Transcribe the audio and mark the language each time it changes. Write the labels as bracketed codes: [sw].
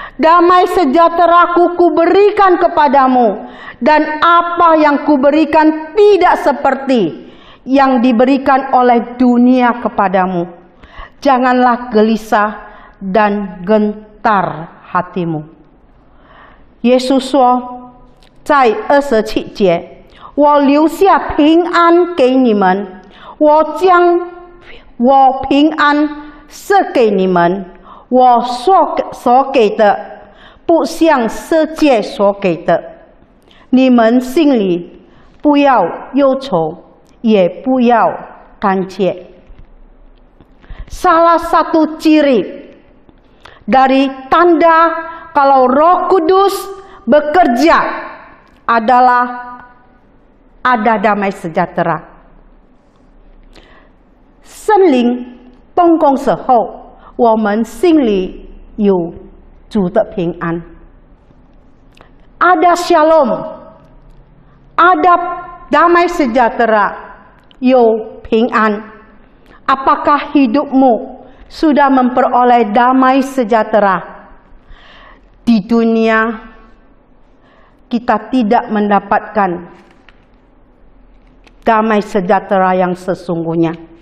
[id] Damai sejahtera ku berikan kepadamu. Dan apa yang ku berikan tidak seperti yang diberikan oleh dunia kepadamu. Janganlah gelisah dan gentar hatimu. Yesus [zh] 说，在27节，我留下平安给你们，我将我平安赐给你们，我所给的不像世界所给的。你们心里不要忧愁，也不要胆怯。 [id] Salah satu ciri dari tanda kalau Roh Kudus bekerja adalah ada damai sejahtera. [zh] 圣灵动工时候，我们心里有主的平安。 [id] Ada shalom, ada damai sejahtera, [zh] 有平安。 [id] Apakah hidupmu sudah memperoleh damai sejahtera? Di dunia kita tidak mendapatkan damai sejahtera yang sesungguhnya.